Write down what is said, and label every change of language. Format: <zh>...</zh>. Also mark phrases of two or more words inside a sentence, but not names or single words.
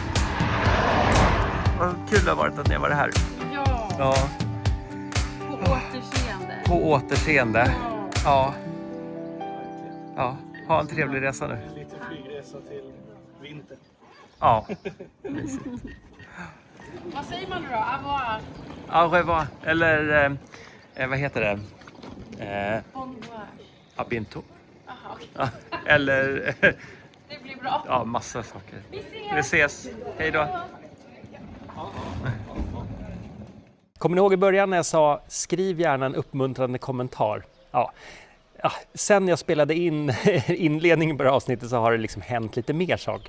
<sv>Vad kul det har varit att ni har varit här. Ja, Ja, på återseende. på återseende. Ja. Ja, ha en trevlig resa nu. Lite flygresa till vinter. Ja. Vad säger man nu då?</sv> <fr>Avoir? Au revoir.</fr> <sv>Eller vad heter det?</sv> <fr>Bon voyage. A bientôt.</fr> <sv>Aha, okej. Ja, eller Det blir bra. ja, massa saker. Vi Vi ses. Hej då. Kommer ni ihåg i början när jag sa skriv gärna en uppmuntrande kommentar? Ja. Ja, sen jag spelade in inledningen på det här avsnittet så har det liksom hänt lite mer saker.</sv>